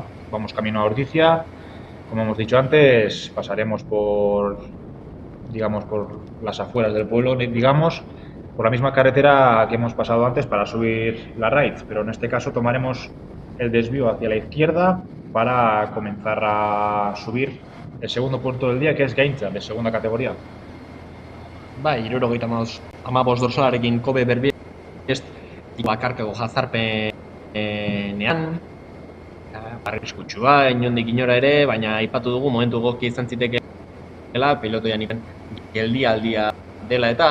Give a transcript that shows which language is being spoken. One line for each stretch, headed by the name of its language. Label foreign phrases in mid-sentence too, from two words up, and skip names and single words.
Spanish: Vamos camino a Ordizia, como hemos dicho antes, pasaremos por las afueras del pueblo, por la misma carretera que hemos pasado antes para subir la Raiz, pero en este caso tomaremos el desvío hacia la izquierda para comenzar a subir el segundo puerto del día, que es Gaintza, de segunda categoría.
Basque: 75 dorsalarekin Kobe Berbies bakarkako jazarpenean, arriskutsua inondik inora ere, baina aipatu dugu momentu egokia izan zitekeela pelotoian geldialdia dela